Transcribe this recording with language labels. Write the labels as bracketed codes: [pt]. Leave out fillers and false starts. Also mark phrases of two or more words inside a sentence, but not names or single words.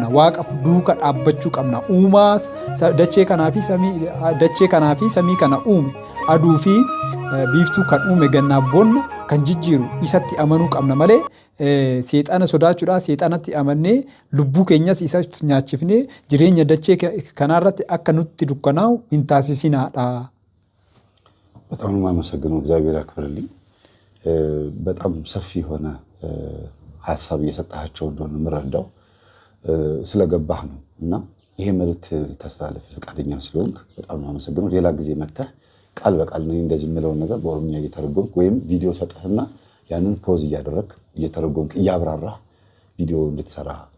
[om] Waaqa duuka dhaabbachuu qabna. Uumaa dachee kanaa fi samii kana uume aduu fi biiftuu kan uume gannaaf bonna kan jijjiiru isatti amanuu qabna malee seexana sodaachuudhaan seexanatti amannee lubbuu keenyas isa nyaachifnee jireenya dachee kanaarratti akka nutti dukkanaa'u hin taasisinaadha። [am] በጣም የማመሰግነው እግዚአብሔር ያክብርልኝ። በጣም ሰፊ የሆነ ሐሳብ እየሰጣቸው እንደሆነ ምረዳው ስለገባህ ነው እና ይሄ መልእክት ልታስተላልፍ ፈቃደኛ ስለሆንክ በጣም የማመሰግነው። ሌላ ጊዜ መጥተህ ቃል በቃል ነው እንደዚህ የምለውን ነገር በኦሮምኛ እየተረጎምክ ወይም ቪዲዮ ሰጠህና ያንን ፖዝ እያደረግክ እየተረጎምክ እያብራራህ ቪዲዮ እንድትሰራ